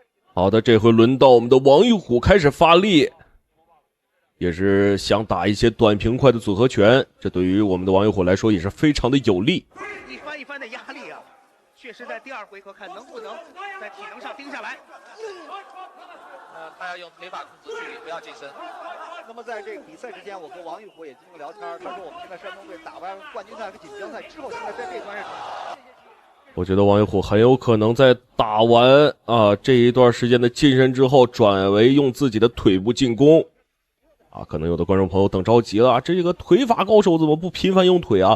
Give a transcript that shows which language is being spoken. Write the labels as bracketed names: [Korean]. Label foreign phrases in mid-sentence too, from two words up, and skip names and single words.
[Chinese] 好的，這回輪到我們的王玉虎開始發力，也是想打一些短平快的組合拳，這對於我們的王玉虎來說也是非常的有利。一番一番的壓力啊，確實在第二回合看能不能在體能上盯下來。他要用腿法控制距離，不要近身。那麼在這個比賽之前，我跟王玉虎也進行聊天，他說我們現在山東隊打完冠軍賽和錦標賽之後，現在在這段日子。我覺得王玉虎很有可能在打完這一段時間的近身之後，轉為用自己的腿部進攻。可能有的觀眾朋友等着急了，這個腿法高手怎麼不頻繁用腿啊？